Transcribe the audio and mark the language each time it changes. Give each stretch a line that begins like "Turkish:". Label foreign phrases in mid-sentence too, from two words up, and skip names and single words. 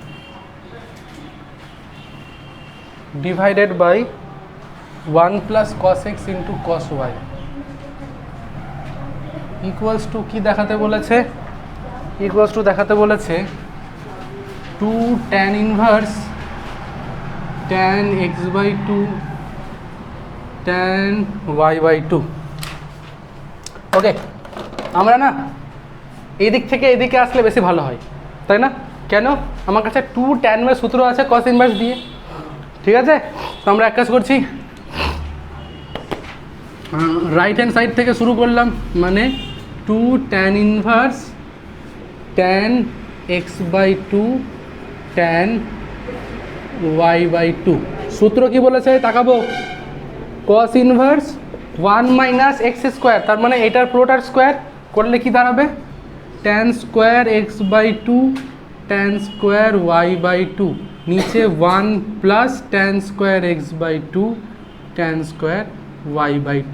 English: divided by 1 plus cos x into cos y equals to
Bangla: কি দেখাতে বলেছে,
English: equals to
Bangla: দেখাতে বলেছে
English: 2 tan inverse tan x/2 tan y/2।
Bangla: ওকে, আমরা না এদিক থেকে এদিকে আসলে বেশি ভালো হয়, তাই না? কেন? আমার কাছে 2 tan এর সূত্র আছে
English: cos inverse
Bangla: দিয়ে। ঠিক আছে, তো আমরা এক কাজ করছি,
English: right hand side
Bangla: থেকে শুরু করলাম, মানে 2
English: tan inverse tan x/2 tan y/2.
Bangla: সূত্র কি বলেছে তাকাবো,
English: cos inverse 1 minus x square,
Bangla: তার মানে এটার পুরোটার স্কোয়ার করলে কি দাঁড়াবে
English: tan square x/2 tan square y/2,
Bangla: নিচে
English: 1 plus tan square x/2 tan square y/2.